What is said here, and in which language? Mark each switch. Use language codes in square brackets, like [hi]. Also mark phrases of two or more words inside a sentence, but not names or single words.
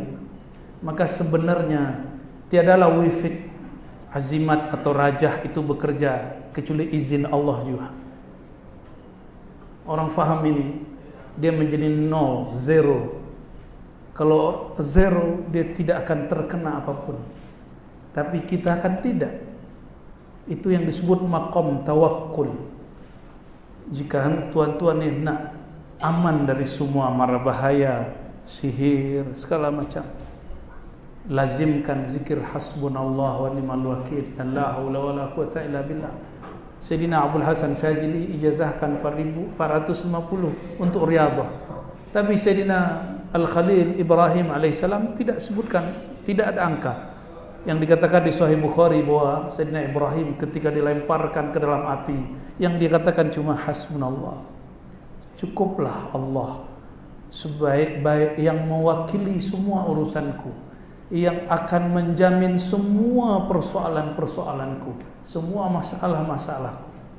[ms] Maka sebenarnya tiadalah wifid, azimat atau rajah itu bekerja kecuali izin Allah juga. Orang faham ini, dia menjadi nol, zero. Kalau zero, dia tidak akan terkena apapun. Tapi kita akan tidak. Itu yang disebut maqam tawakkul. Jika tuan-tuan ni nak aman dari semua mara bahaya, sihir, segala macam, lazimkan zikir [ar] حسبنا الله ونعم الوكيل، لا حول ولا قوة إلا بالله. [ms] Sayyidina Abdul Hasan Fazili ijazahkan 450 untuk riyadhah. Tapi Sayyidina Al-Khalil Ibrahim alaihissalam tidak sebutkan, tidak ada angka. Yang dikatakan di Sahih Bukhari bahwa Sayyidina Ibrahim ketika dilemparkan ke dalam api, yang dia katakan cuma hasbunallah, cukuplah Allah sebaik-baik yang mewakili semua urusanku, yang akan menjamin semua persoalan-persoalanku, semua masalah-masalahku.